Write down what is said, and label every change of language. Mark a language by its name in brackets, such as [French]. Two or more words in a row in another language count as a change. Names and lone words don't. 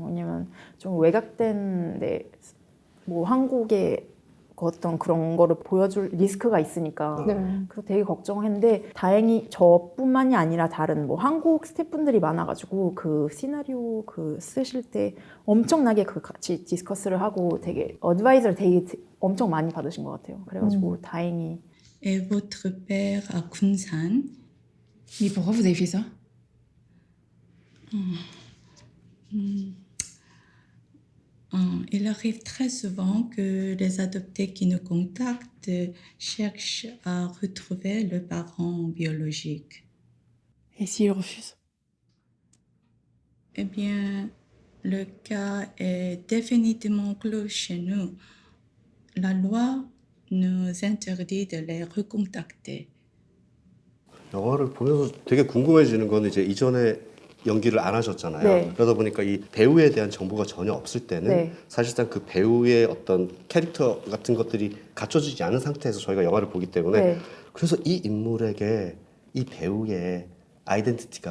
[Korean] 왜냐면 좀 외곽된 뭐 한국의 그 어떤 그런 거를 보여줄 리스크가 있으니까. 네. 그래서 되게 걱정했는데 다행히 저뿐만이 아니라 다른 뭐 한국 스태프분들이 많아가지고 그 시나리오 그 쓰실 때 엄청나게 그 같이 디스커스를 하고 되게 어드바이저를 되게 엄청 많이 받으신 것 같아요. 그래가지고 다행히. [French] Et votre père à Kunsan. Mais pourquoi vous avez fait ça? Il arrive très souvent que les adoptés qui nous contactent cherchent à retrouver le parent biologique. Et s'il refuse? Eh bien, le cas est définitivement clos chez nous. La loi nous interdit de les recontacter. [Korean] 영화를 보면서 되게 궁금해지는 거는 이제 이전에 연기를 안 하셨잖아요. 네. 그러다 보니까 이 배우에 대한 정보가 전혀 없을 때는 네. 사실상 그 배우의 어떤 캐릭터 같은 것들이 갖춰지지 않은 상태에서 저희가 영화를 보기 때문에 네. 그래서 이 인물에게 이 배우의 아이덴티티가